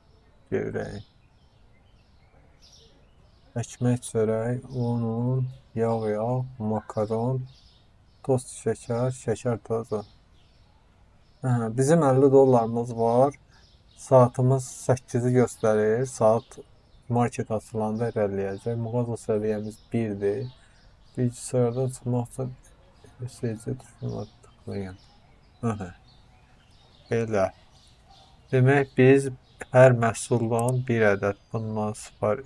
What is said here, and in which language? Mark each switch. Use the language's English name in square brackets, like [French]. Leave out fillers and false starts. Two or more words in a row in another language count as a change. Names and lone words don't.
[Turkish] Ekmek, çörək, un, yağ, makaron, toz şeker, şeker tozu. [Azerbaijani] Bizim $50 var. Saatimiz 8'i göstərir. Saat market açılanda irəliləyəcək. Mağaza səviyyəmiz 1'dir. Bilgisayardan çıxmaq üçün SC tuşuna tıklayın. Belə. Demək biz hər məhsuldan bir ədəd bundan sipariş.